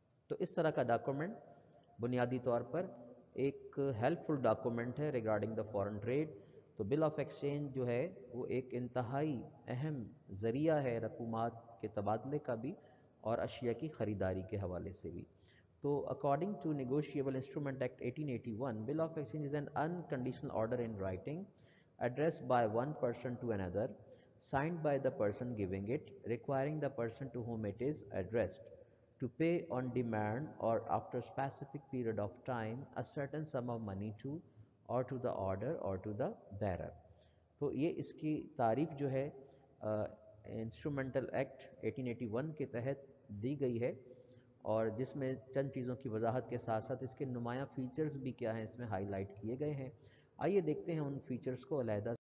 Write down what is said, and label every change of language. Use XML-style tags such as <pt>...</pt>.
<hi>तो इस तरह का डॉक्यूमेंट बुनियादी तौर पर एक हेल्पफुल डॉक्यूमेंट है</hi> <en>Regarding the foreign trade.</en> <hi>तो बिल ऑफ एक्सचेंज जो है वो एक इंतहाई अहम ज़रिया है रकूमात के तबादले का भी और अशिया की ख़रीदारी के हवाले से भी।</hi> <en>तो according to Negotiable Instrument Act 1881, Bill of Exchange is an unconditional order in writing addressed by one person to another, signed by the person giving it, requiring the person to whom it is addressed to pay on demand or after specific period of time a certain sum of money to or to the order or to the bearer.</en> <hi>तो ये इसकी तारीफ जो है instrumental act 1881 के तहत दी गई है, और जिसमें चंद चीज़ों की वजाहत के साथ साथ इसके नुमायाँ फीचर्स भी क्या हैं इसमें हाईलाइट किए गए हैं। आइए देखते हैं उन फीचर्स को अलहदा।</hi>